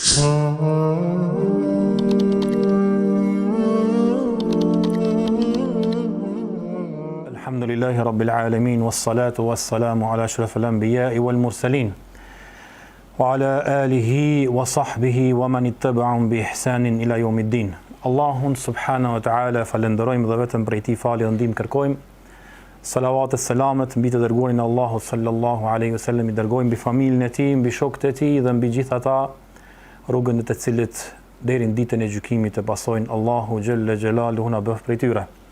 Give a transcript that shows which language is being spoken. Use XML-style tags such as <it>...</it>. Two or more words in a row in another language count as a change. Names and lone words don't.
<ar>الحمد لله رب العالمين والصلاة والسلام على أشرف الأنبياء والمرسلين وعلى آله وصحبه ومن اتبعهم بإحسان إلى يوم الدين.</ar> <sq>Allahun</sq> <ar>سبحانه وتعالى</ar> <sq>falenderojmë dhe vetëm prej tij falje dhe ndihmë kërkojmë. Salavat e selamet mbi të dërguarin Allahu</sq> <ar>صلى الله عليه وسلم,</ar> <sq>i dërgojmë mbi familjen e tij, mbi shokët e tij dhe mbi gjithë ata rrugën e të cilët deri në ditën e gjykimit të pasojnë Allahu xhalla xhelaluhu na bëf prej tyre.</sq>